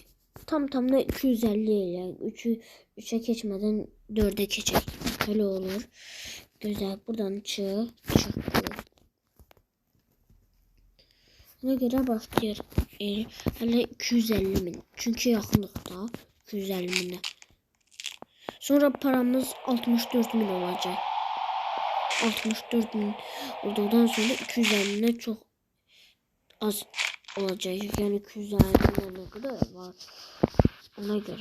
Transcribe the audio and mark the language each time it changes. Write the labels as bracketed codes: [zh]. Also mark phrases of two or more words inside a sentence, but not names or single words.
[az] Tamına 250 eləyək. 3'e keçmədən 4'e keçək. [tr] Böyle olur. [az] Gözəl. Buradan çıx. Buna göre başlayır. Hələ 250.000. Çünkü yaxınlıqda 250.000'e. [tr] Sonra paramız 64.000 olacak. 64.000 olduktan sonra 250.000'e çok az olacak. Yani 250.000'e ne kadar var? Ona göre.